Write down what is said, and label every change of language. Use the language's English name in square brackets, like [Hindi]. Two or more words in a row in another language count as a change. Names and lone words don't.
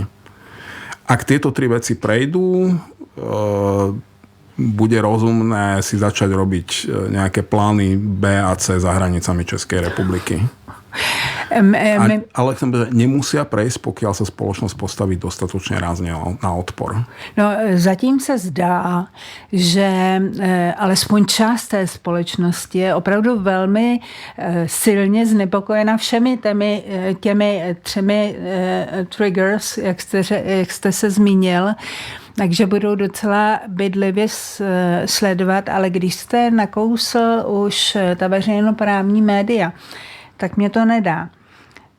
[Slovak] Ak tieto 3 veci prejdú, bude rozumné si začať robiť nejaké plány B a C za hranicami Českej republiky. Ale nemusia prejsť, pokiaľ sa spoločnosť postaví dostatočne rázne na odpor. [Czech] No, zatím se zdá, že alespoň část té společnosti je opravdu velmi silně znepokojena všemi těmi 3 triggers, jak jste se zmínil, takže budou docela bedlivě sledovat, ale když jste nakousl už ta veřejnoprávní média, tak mě to nedá.